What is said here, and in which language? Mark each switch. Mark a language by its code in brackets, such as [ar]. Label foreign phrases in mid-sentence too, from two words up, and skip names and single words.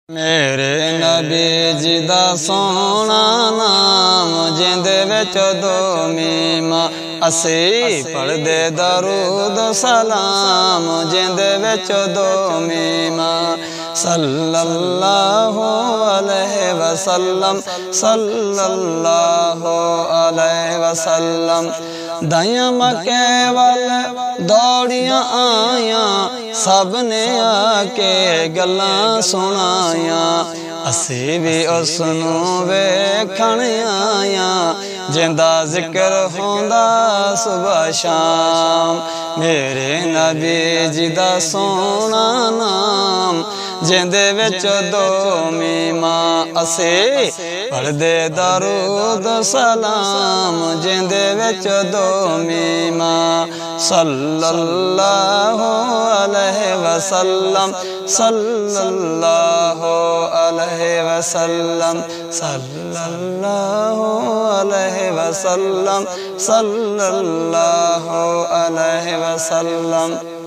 [pa] ਮੇਰੇ ਨਬੀ ਜੀ ਦਾ ਸੋਨਾ ਨਾਮ ਜਿੰਦੇ ਵਿਚ ਦੋ ਮੀਮਾ ਅਸੀ ਪੜ੍ਹਦੇ ਦਰੂਦ ਸਲਾਮ ਜਿੰਦੇ ਵਿਚ ਦੋ ਮੀਮਾ [ar] صلى الله عليه وسلم صلى الله عليه وسلم. [pa] ਦਾਈਆਂ ਮੱਕੇ ਵਾਲ ਦੌੜੀਆਂ ਆਇਆ ਸਭ ਨੇ ਆਕੇ ਗੱਲਾਂ ਸੁਣਾਇਆ ਅਸੀ ਭੀ ਉਸਨੂੰ ਵੇਖਣ ਆਇਆ ਜਿੰਦਾ ਜ਼ਿਕਰ ਹੋਂਦਾ ਸੁਬਹ ਸ਼ਾਮ। ਮੇਰੇ ਨਬੀ ਜੀ ਦਾ ਸੋਨਾ ਨਾਮ ਜਿੰਦੇ ਵਿਚ ਦੋ ਮੀਮਾ ਅਸੀ ਪੜ੍ਹਦੇ ਦਰੂਦ ਸਲਾਮ ਜਿੰਦੇ ਵਿਚ ਦੋ ਮੀਮਾ [ar] صلى الله عليه وسلم صلى الله عليه وسلم صلى الله عليه وسلم صلى الله عليه وسلم.